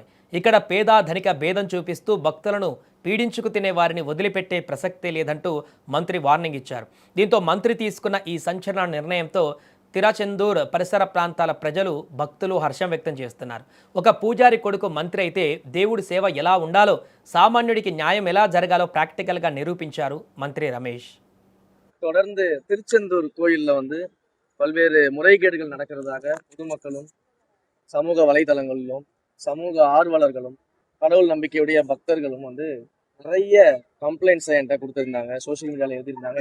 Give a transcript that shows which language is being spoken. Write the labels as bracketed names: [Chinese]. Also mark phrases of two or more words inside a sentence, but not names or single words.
[Telugu] ఇక్కడ పేద ధనిక భేదం చూపిస్తూ భక్తులను పీడించుకు తినే వారిని వదిలిపెట్టే ప్రసక్తే లేదంటూ మంత్రి వార్నింగ్ ఇచ్చారు. దీంతో మంత్రి తీసుకున్న ఈ సంచలన నిర్ణయంతో తిరుచెందూర్ పరిసర ప్రాంతాల ప్రజలు, భక్తులు హర్షం వ్యక్తం చేస్తున్నారు. ఒక పూజారి కొడుకు మంత్రి అయితే దేవుడి సేవ ఎలా ఉండాలో, సామాన్యుడికి న్యాయం ఎలా జరగాలో ప్రాక్టికల్గా నిరూపించారు మంత్రి రమేష్. [Tamil] தொடர்ந்து திருச்செந்தூர் கோயிலில் பல்வேறு முறைகேடுகள் நடக்கிறதாக பொதுமக்களும் சமூக வலைதளங்களிலும் சமூக ஆர்வலர்களும் கடவுள் நம்பிக்கையுடைய பக்தர்களும் நிறைய கம்ப்ளைண்ட்ஸை என்கிட்ட கொடுத்துருந்தாங்க. [English] social mediaவில் [Tamil] எழுதியிருந்தாங்க.